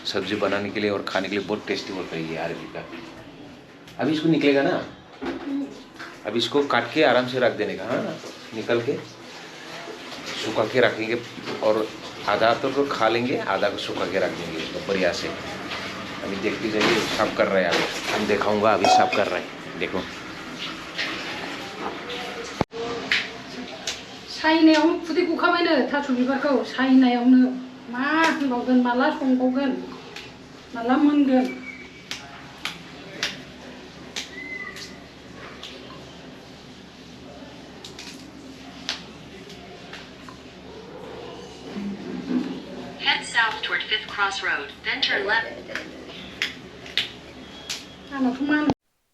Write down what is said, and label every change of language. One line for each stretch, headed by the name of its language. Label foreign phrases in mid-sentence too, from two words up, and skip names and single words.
Hindi: सब्जी बनाने के लिए और खाने के लिए बहुत टेस्टी होता है ये अरबी का। अभी इसको निकलेगा ना, अभी इसको काट के आराम से रख देने का। हाँ, निकल के सुखा के रखेंगे और आधा तो खा लेंगे, आधा को सुखा के रख देंगे इसको बढ़िया से। अभी देखते जाइए साफ कर रहे हैं, अभी हम दिखाऊंगा। अभी साफ कर रहे हैं, देखो।
Bodo: सायनायावनो खुदै गखाबायनो थास' बिबारखौ सायनायावनो मा होनबावगोन, माला संबावगोन, माला मोनगोन।
English: Head south toward 5th Cross Road, then turn left.
Bodo: आंनाथ' मा होनो